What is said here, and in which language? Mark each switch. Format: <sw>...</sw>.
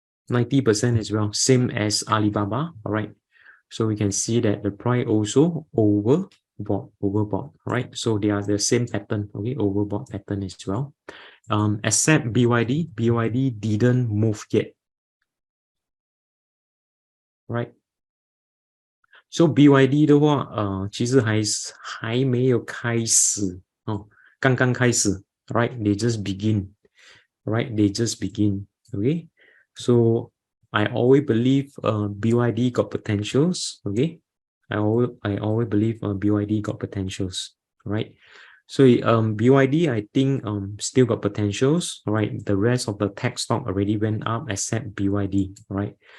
<en>90% as well, same as Alibaba. All right, so we can see that the price also overbought, right? So they are the same pattern. Okay, overbought pattern as well. Except BYD didn't move yet, right?</en> <zh>So BYD 的话，其实还没有开始哦，刚刚开始 ，right?</zh> <en>They just begin, right? They just begin, okay? So I always believe BYD got potentials, okay? I always believe BYD got potentials, right? So BYD I think still got potentials, right? The rest of the tech stock already went up except BYD, right?</en>